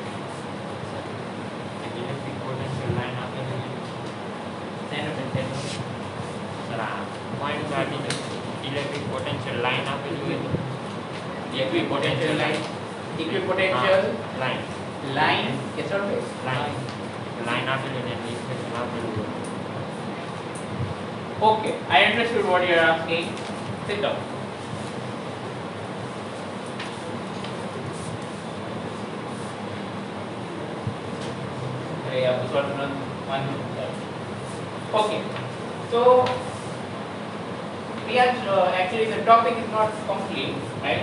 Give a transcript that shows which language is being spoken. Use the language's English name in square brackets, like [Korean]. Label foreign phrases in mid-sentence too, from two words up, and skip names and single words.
[English] Electric potential line [Gujarati] આપેલી સર આ [English] point charge electric potential line [Gujarati] આપેલી હોય [English] Equipotential line के surface [Gujarati] લાઈન આપેલી ને ઇક્વેશન આપેલું હોય. [English] Okay, I understood what you are asking. Sit down. Okay, so we are actually the topic is not complete, right?